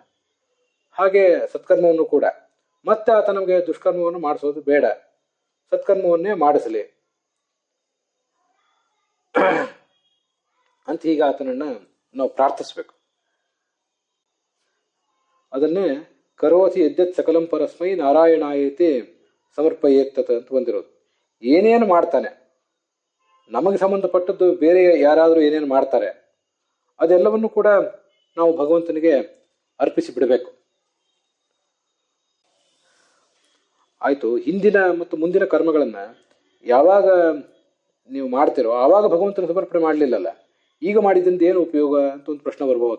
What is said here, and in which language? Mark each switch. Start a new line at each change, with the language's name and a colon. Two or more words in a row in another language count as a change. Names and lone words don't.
Kannada: ಹಾಗೆ ಸತ್ಕರ್ಮವನ್ನು ಕೂಡ ಮತ್ತೆ ಆತ ನಮಗೆ ದುಷ್ಕರ್ಮವನ್ನು ಮಾಡಿಸೋದು ಬೇಡ, ಸತ್ಕರ್ಮವನ್ನೇ ಮಾಡಿಸಲಿ ಅಂತ ಹೀಗೆ ಆತನನ್ನು ನಾವು ಪ್ರಾರ್ಥಿಸ್ಬೇಕು.
Sanskrit: ಅದನ್ನೇ ಕರೋತಿ ಯದ್ಯತ್ ಸಕಲಂ ಪರಸ್ಮೈ ನಾರಾಯಣಾಯತೆ ಸಮರ್ಪಯೇತ್ತತ
Kannada: ಅಂತ ಬಂದಿರೋದು. ಏನೇನು ಮಾಡ್ತಾನೆ, ನಮಗೆ ಸಂಬಂಧಪಟ್ಟದ್ದು ಬೇರೆ ಯಾರಾದರೂ ಏನೇನು ಮಾಡ್ತಾರೆ ಅದೆಲ್ಲವನ್ನು ಕೂಡ ನಾವು ಭಗವಂತನಿಗೆ ಅರ್ಪಿಸಿ ಬಿಡಬೇಕು. ಆಯಿತು, ಹಿಂದಿನ ಮತ್ತು ಮುಂದಿನ ಕರ್ಮಗಳನ್ನು ಯಾವಾಗ ನೀವು ಮಾಡ್ತಿರೋ ಆವಾಗ ಭಗವಂತನ ಸಮರ್ಪಣೆ ಮಾಡಲಿಲ್ಲಲ್ಲ, ಈಗ ಮಾಡಿದಿಂದ ಏನು ಉಪಯೋಗ ಅಂತ ಒಂದು ಪ್ರಶ್ನೆ ಬರಬಹುದು.